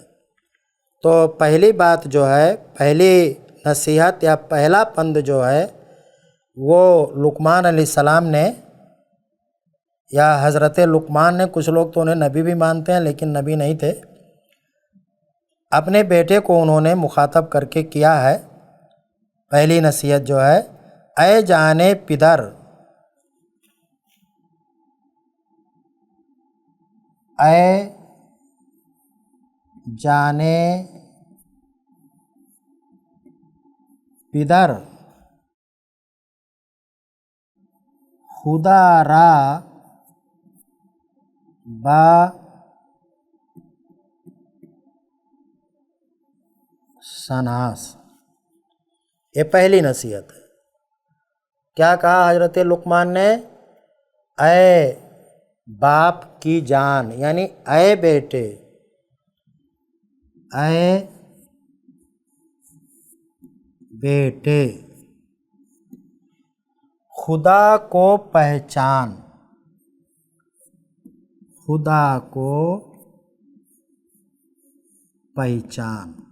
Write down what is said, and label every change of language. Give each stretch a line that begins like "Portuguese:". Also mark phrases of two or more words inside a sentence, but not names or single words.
Urdu: تو پہلی بات جو ہے، پہلی نصیحت یا پہلا پند جو ہے، وہ لقمان علیہ السلام نے یا حضرت لقمان نے، کچھ لوگ تو انہیں نبی بھی مانتے ہیں لیکن نبی نہیں تھے، اپنے بیٹے کو انہوں نے مخاطب کر کے کیا ہے۔ پہلی نصیحت جو ہے،
Persian: اے جانے پدر، اے جانے پدر، خدا را با شناس۔
Urdu: یہ پہلی نصیحت ہے۔ کیا کہا حضرت لقمان نے؟ اے باپ کی جان، یعنی اے بیٹے، اے بیٹے، خدا کو پہچان، خدا کو پہچان۔